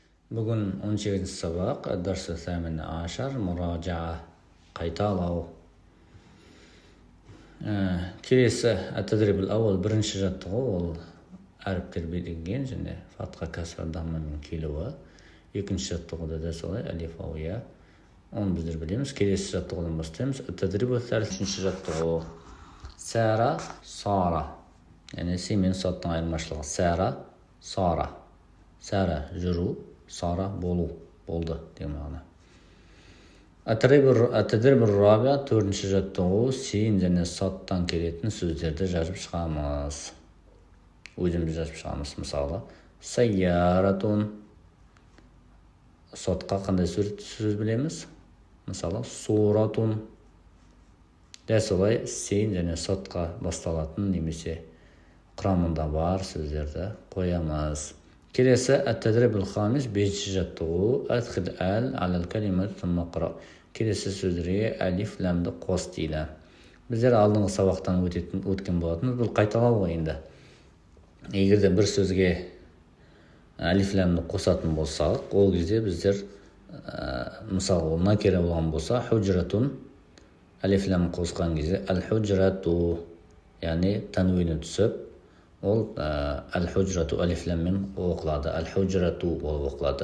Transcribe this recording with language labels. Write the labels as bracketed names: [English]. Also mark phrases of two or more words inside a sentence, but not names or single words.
[Kazakh] Бүгін 18 сабақ, дәрс [Arabic] الثامن عشر مراجعة [Kazakh] қайталау. Келесі [Arabic] التدريب الأول [Kazakh] бірінші жаттығу, ол әріптер белгіленген және фатха кәсір даммамен келуі. Екінші жаттығуда да солай алиф ауя. Оны біздер білеміз. Келесі жаттығудан бастаймыз. [Arabic] التدريب الثالث [Kazakh] үшінші жаттығу. Сәра, сара. Яғни си мен соттың айырмашылығы. Сәра, сара. Сәра жүру, сара болу, болды деген мағына. [Arabic] التدريب الرابع [Kazakh] төртінші жаттығу, син және соттан келетін сөздерді жазып шығамыз. Өзіміз жазып шығамыз. Мысалы, сайяратун. Сотқа қандай сөз білеміз? Мысалы, суратун. Дәл солай син және сотқа басталатын немесе құрамында бар сөздерді қоямыз. Келесі [Arabic] التدريب الخامس [Kazakh] бесінші жаттығу. [Arabic] أدخل آل على الكلمات ثم اقرأ. [Kazakh] Келесі сөздерге әлиф ләмді қос дейді. Біздер алдыңғы сабақтан өткен болатынбыз. Бұл қайталау ғой енді. Егер де бір сөзге әлиф ләмді қосатын болсақ, ол кезде біздер мысалы накира болған болса, худжратун әлиф ләм қосқан кезде әл-худжрату, яғни танвині түсіп, ол әл-худжрату әлиф ләммен оқылады, әл-худжрату болып оқылады.